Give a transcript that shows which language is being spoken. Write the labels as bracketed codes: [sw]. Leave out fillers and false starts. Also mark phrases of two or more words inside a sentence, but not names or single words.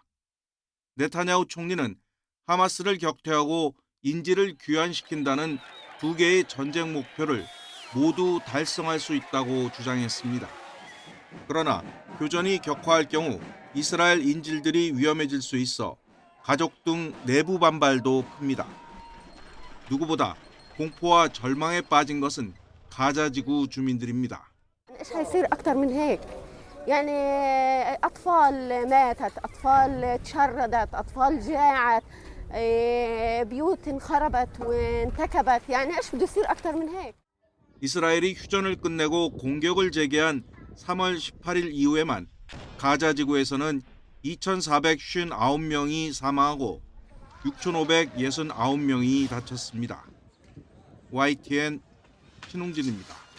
[ko] 네타냐후 총리는 하마스를 격퇴하고 인질을 귀환시킨다는 두 개의 전쟁 목표를 모두 달성할 수 있다고 주장했습니다. 그러나 교전이 격화할 경우 이스라엘 인질들이 위험해질 수 있어 가족 등 내부 반발도 큽니다. 누구보다 공포와 절망에 빠진 것은 가자지구 주민들입니다. [ar] ايش حيصير اكثر من هيك؟ يعني اطفال ماتت، اطفال تشردت، اطفال جاعت، بيوت انخربت وانتكبت، يعني ايش بده يصير اكثر من هيك؟ [ko] 이스라엘이 휴전을 끝내고 공격을 재개한 3월 18일 이후에만 가자지구에서는 2,459명이 사망하고 6,569명이 다쳤습니다. YTN 신웅진입니다.